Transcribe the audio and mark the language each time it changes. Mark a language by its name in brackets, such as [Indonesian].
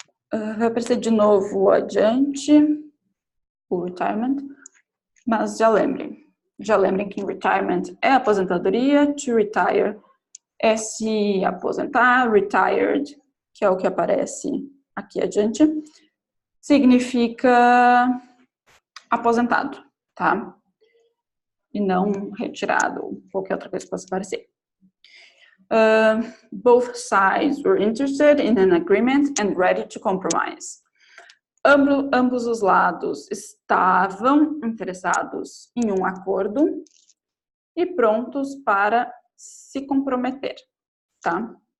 [Portuguese] Vai aparecer de novo adiante o retirement, mas já lembrem que retirement é aposentadoria, to retire é se aposentar, retired, que é o que aparece aqui adiante, significa aposentado, tá? E não retirado, qualquer outra coisa que possa aparecer. [English] Both sides were interested in an agreement and ready to compromise. [Portuguese] Ambos os lados estavam interessados em um acordo e prontos para se comprometer, tá?